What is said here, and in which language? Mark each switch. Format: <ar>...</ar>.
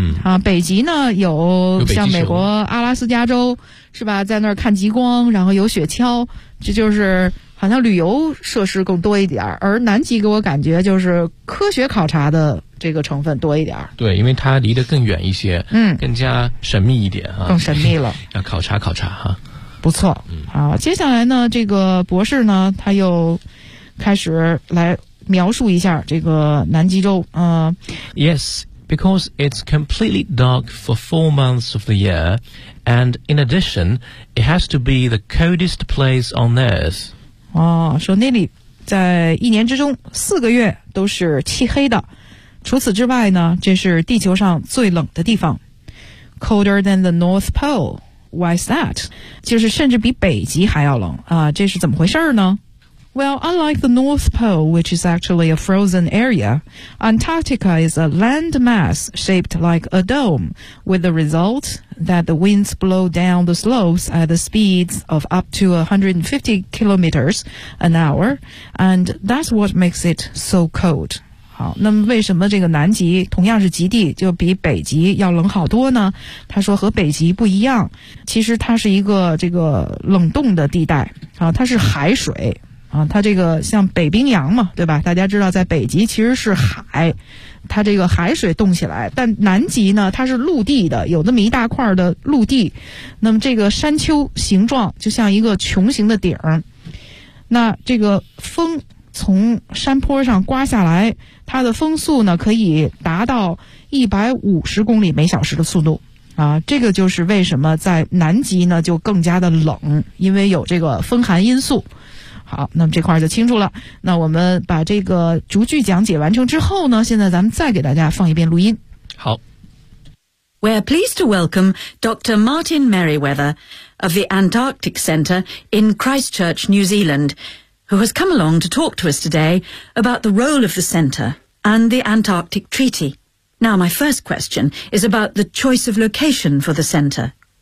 <zh>啊，北极呢有像美国阿拉斯加州是吧，在那儿看极光，然后有雪橇，这就是好像旅游设施更多一点，而南极给我感觉就是科学考察的这个成分多一点。对，因为它离得更远一些，嗯，更加神秘一点啊，更神秘了，要考察考察哈。不错，嗯，好，接下来呢，这个博士呢，他又开始来描述一下这个南极洲，</zh> <en>Yes, because it's completely dark for 4 months of the year, and in addition, it has to be the coldest place on Earth.</en> <zh>哦，说那里在一年之中4个月都是漆黑的，除此之外呢，这是地球上最冷的地方。</zh> <en>Colder than the North Pole. Why is that?</en> <zh>就是甚至比北极还要冷啊，这是怎么回事呢？</zh> <en>Well, unlike the North Pole, which is actually a frozen area, Antarctica is a land mass shaped like a dome, with the result that the winds blow down the slopes at the speeds of up to 150 kilometers an hour, and that's what makes it so cold.</en> <zh>好，那么为什么这个南极同样是极地，就比北极要冷好多呢？他说和北极不一样，其实它是一个这个冷冻的地带啊，它是海水啊，它这个像北冰洋嘛，对吧？大家知道在北极其实是海，它这个海水冻起来，但南极呢，它是陆地的，有那么一大块的陆地，那么这个山丘形状就像一个穹形的顶，那这个风从山坡上刮下来，它的风速呢可以达到150公里每小时的速度啊，这个就是为什么在南极呢就更加的冷，因为有这个风寒因素。好，那么这块就清楚了。那我们把这个逐句讲解完成之后呢，现在咱们再给大家放一遍录音。好。</zh> <en>We're pleased to welcome Dr. Martin Merriweather of the Antarctic Center in Christchurch, New Zealand, who has come along to talk to us today about the role of the center and the Antarctic Treaty. Now, my first question is about the choice of location for the center.</en>